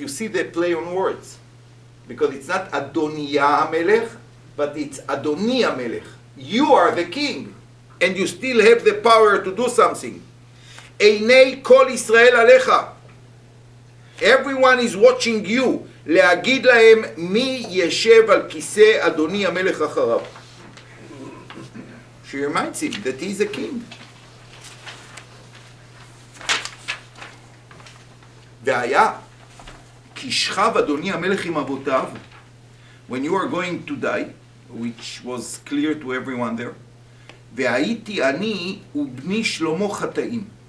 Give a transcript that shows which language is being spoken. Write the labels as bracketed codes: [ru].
[en] You see the play on words, because it's not Adoniya HaMelech, but it's Adoni HaMelech. You are the king, and you still have the power to do something. [he] Einei kol Israel alecha. [en] Everyone is watching you. [he] להגיד להם מי ישב על כיסא אדוני המלך אחריו. [en] She reminds him that he is a king. [he] והיה כי שכב אדוני המלך עם אבותיו, [en] when you are going to die, which was clear to everyone there, [he] והייתי אני ובני שלמה חטאים.